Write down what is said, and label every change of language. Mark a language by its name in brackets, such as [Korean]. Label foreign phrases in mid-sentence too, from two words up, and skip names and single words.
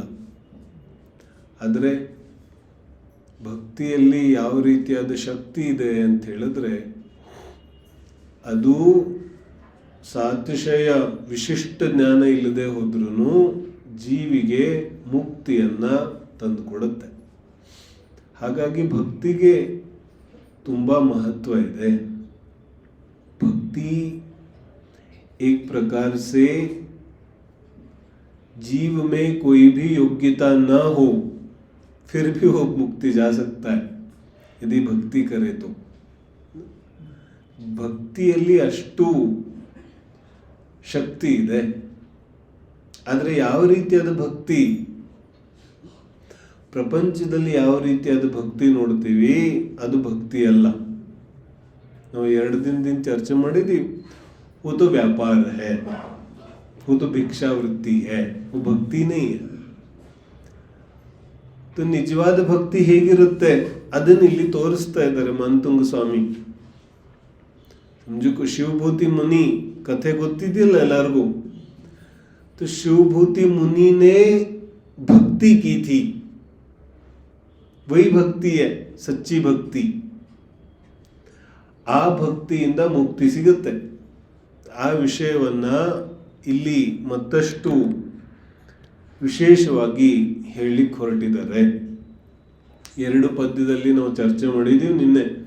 [Kannada] ಆದರೆ ಭಕ್ತಿಯಲ್ಲಿ ಯಾವ ರೀತಿಯಾದ ಶಕ್ತಿ ಇದೆ ಅಂತ ಹೇಳಿದ್ರೆ, ಅದು ಸಾತಿಶಯ ವಿಶಿಷ್ಟ ಜ್ಞಾನ ಇಲ್ಲದೆ ಹೋದ್ರೂ ಜೀವಿಗೆ ಮುಕ್ತಿಯನ್ನ ತಂದುಕೊಡುತ್ತೆ. ಹಾಗಾಗಿ ಭಕ್ತಿಗೆ ತುಂಬ ಮಹತ್ವ ಇದೆ. [Hindi] भक्ति एक प्रकार से जीव में कोई भी योग्यता ना हो फिर भी वो मुक्ति जा सकता है यदि भक्ति करे तो. [Kannada] ಭಕ್ತಿಯಲ್ಲಿ ಅಷ್ಟು ಶಕ್ತಿ ಇದೆ. ಆದರೆ ಯಾವ ರೀತಿಯಾದ ಭಕ್ತಿ, ಪ್ರಪಂಚದಲ್ಲಿ ಯಾವ ರೀತಿಯಾದ ಭಕ್ತಿ ನೋಡ್ತೀವಿ ಅದು ಭಕ್ತಿ ಅಲ್ಲ. ನಾವು 2 ದಿನದಿಂದ ಚರ್ಚೆ ಮಾಡಿದೀವಿ. [Hindi] वो तो व्यापार है, वो तो ಭಿಕ್ಷಾವೃತ್ತಿ है, वो ಭಕ್ತಿ नहीं है. [Kannada] तो ನಿಜವಾದ ಭಕ್ತಿ ಹೇಗಿರುತ್ತೆ ಅದನ್ನ ಇಲ್ಲಿ ತೋರಿಸ್ತಾ ಇದ್ದಾರೆ ಮಾನತುಂಗ ಸ್ವಾಮಿ. समझो शिवभूति मुनि कथे ಗೊತ್ತಿದೆಯಲ್ಲ ಎಲ್ಲರಿಗೂ. [Hindi] तो शिवभूति मुनि ने भक्ति की थी, वही भक्ति है सच्ची भक्ति. [Kannada] ಆ ಭಕ್ತಿಯಿಂದ ಮುಕ್ತಿ ಸಿಗುತ್ತೆ. ಆ ವಿಷಯವನ್ನ ಇಲ್ಲಿ ಮತ್ತಷ್ಟು ವಿಶೇಷವಾಗಿ ಹೇಳಲಿಕ್ಕೆ ಹೊರಟಿದ್ದಾರೆ. 2 ಪದ್ಯದಲ್ಲಿ ನಾವು ಚರ್ಚೆ ಮಾಡಿದೀವಿ ನಿನ್ನೆ.